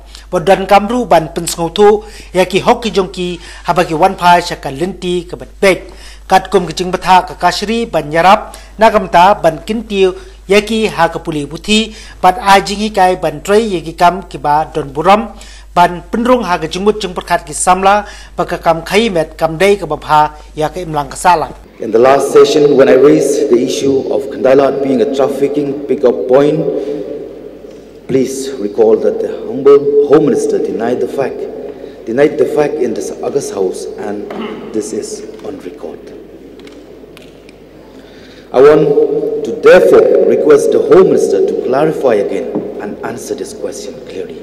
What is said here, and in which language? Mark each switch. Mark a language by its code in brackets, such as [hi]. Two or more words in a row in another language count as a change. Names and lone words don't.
[kha] Bodan kamru ban pensngautu ya ki hokki jongki habaki wan phai shaka linti ka bat pek kat kum kejing batha ka kasri ban yarap nakamta ban kintiu ya ki ha ka puli buthi pat ajingi kai ban trei ya ki kam ki ba don buram ban penrung ha ka jumut jung perkhat ki samla baka kam khaimet kam dei ka bapha ya ka imlang ka sala. [en] In the last session when I raised the issue of Kandailat being a trafficking pickup point, please recall that the humble Home Minister denied the fact in this August House, and this is on record. I want to therefore request the Home Minister to clarify again and answer this question clearly.